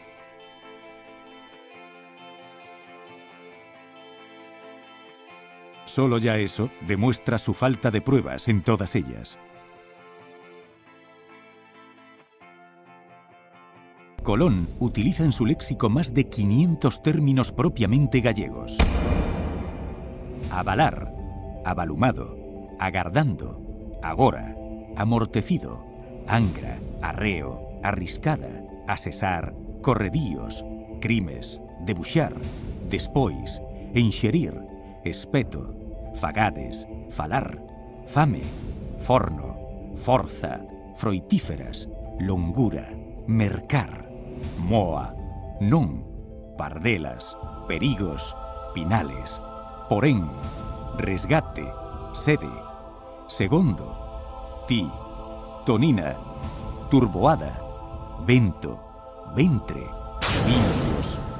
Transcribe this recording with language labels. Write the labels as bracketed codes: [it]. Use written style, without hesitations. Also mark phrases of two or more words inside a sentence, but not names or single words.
[es] Solo ya eso demuestra su falta de pruebas en todas ellas. Colón utiliza en su léxico más de 500 términos propiamente gallegos. [gl] Avalar, avalumado, agardando, agora, amortecido, angra, arreo, arriscada, asesar, corredíos, crimes, debuxar, despois, enxerir, espeto, fagades, falar, fame, forno, forza, froitíferas, longura, mercar, moa, non, pardelas, perigos, pinales, porén, resgate, sede, segundo, ti, tonina, turboada, vento, ventre, [es] Divino Dios.